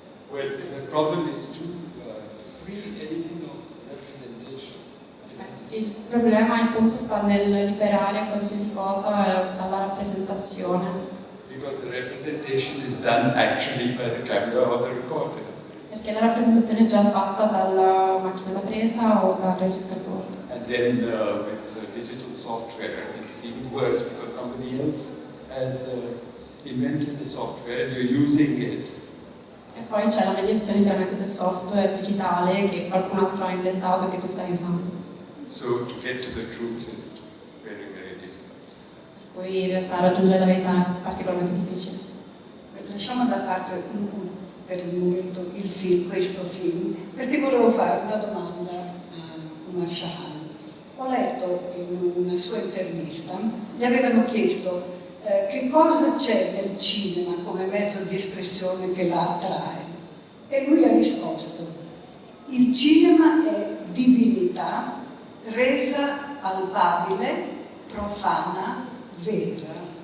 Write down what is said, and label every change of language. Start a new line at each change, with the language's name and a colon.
English: Well, the problem is to free anything of representation.
Italian: Il problema, il punto sta nel liberare qualsiasi cosa dalla rappresentazione.
English: Because the representation is done actually by the camera or the recorder.
Italian: Perché la rappresentazione è già fatta dalla macchina da presa o dal registratore.
English: And then with digital software, it seemed worse because somebody else has invented the software and you're using it.
Italian: E poi c'è la mediazione chiaramente del software digitale che qualcun altro ha inventato e che tu stai usando.
English: So to get to the truth is very, very difficult.
Italian: Per cui in realtà raggiungere la verità è particolarmente difficile. Lasciamo da parte per il momento questo film, perché volevo fare una domanda a Kumar Shahani. Ho letto in una sua intervista, gli avevano chiesto che cosa c'è nel cinema come mezzo di espressione che la attrae, e lui ha risposto: il cinema è divinità resa palpabile, profana, vera.